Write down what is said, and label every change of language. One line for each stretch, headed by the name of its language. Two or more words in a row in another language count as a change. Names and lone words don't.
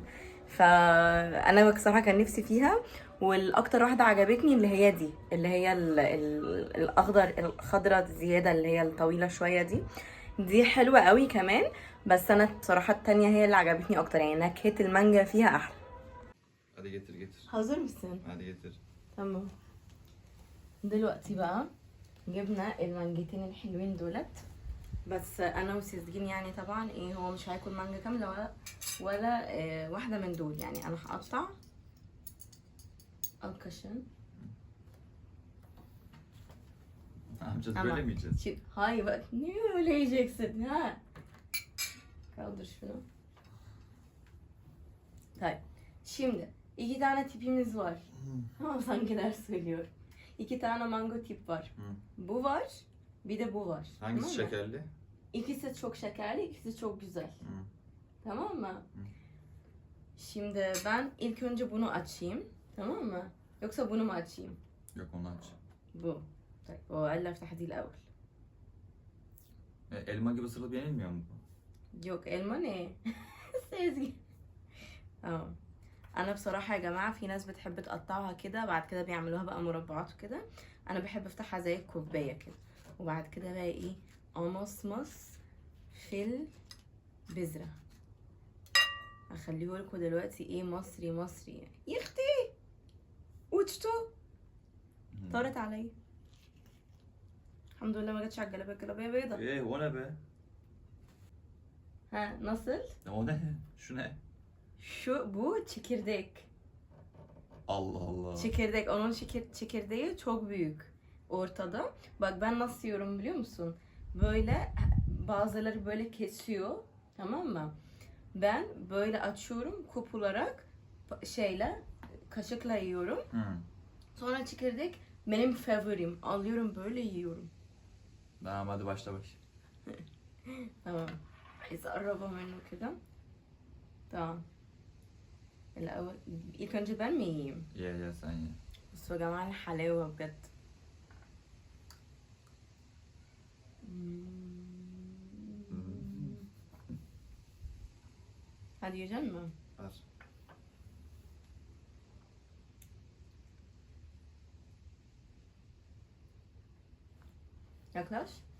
Arabic: فانا بصراحة كان نفسي فيها، والاكتر واحدة عجبتني اللي هي دي، اللي هي الخضرة زيادة، اللي هي الطويلة شوية دي حلوة قوي كمان. بس انا بصراحة التانية هي اللي عجبتني اكتر، يعني نكهة المانجا فيها احلى.
Turkish: Hadi getir. hazır mısın? Hadi getir. tamam.
Arabic: دلوقتي بقى جبنا المانجتين الحلوين دولت، بس انا وسيزجين يعني طبعا ايه، هو مش هياكل مانجا كاملة ولا واحدة من دول، يعني انا هقطع الكشن.
Turkish: Ne yapacağız? Ama Böyle mi yiyeceğiz? hayır bak, niye öyle yiyeceksin ha? Kaldır şunu. Hayır. Şimdi iki tane tipimiz var. Ama sanki ders söylüyor. İki tane mango tip var. Bu var, bir de bu var. Hangisi tamam mı? şekerli? İkisi çok şekerli, ikisi çok güzel. Tamam mı? Şimdi ben ilk önce bunu açayım. Tamam mı? Yoksa bunu mu açayım? Yok onu aç. Bu.
Arabic: طيب هو قال لي افتح دي الاول.
Turkish: Elma gibi ısırılıp yenilmiyor mu bu? Yok elma ne؟ سيزجي.
Arabic: اه انا بصراحه يا جماعه في ناس بتحب تقطعها كده، بعد كده بيعملوها بقى مربعات وكده. انا بحب افتحها زي الكوبايه كده، وبعد كده بقى ايه، امصمص في البذره. هخليه لكم دلوقتي ايه، مصري مصري. يا اختي وتشتو طارت عليا. الحمد لله ما جاتش على الجلابيه، الجلابيه بيضه.
Turkish: O ne be? Ha nasıl؟ O ne? Şu ne? Bu çekirdek. Allah Allah. Çekirdek, onun çekirdeği çok büyük ortada. Bak ben nasıl yiyorum biliyor musun? Böyle bazıları böyle kesiyor, tamam mı? Ben böyle açıyorum kopularak, kaşıkla yiyorum. Sonra çekirdek benim favorim. Alıyorum böyle yiyorum. Tamam hadi başla bak. tamam.
Arabic: إذا قربوا منه كده.
Turkish: tamam. الأول ilk önce ben mi yiyeyim؟ Ye sen ye.
Arabic: بصوا يا جماعة الحلاوة بجد.
Turkish: Hadi yiyecek misin؟ Ver. Yaklaş.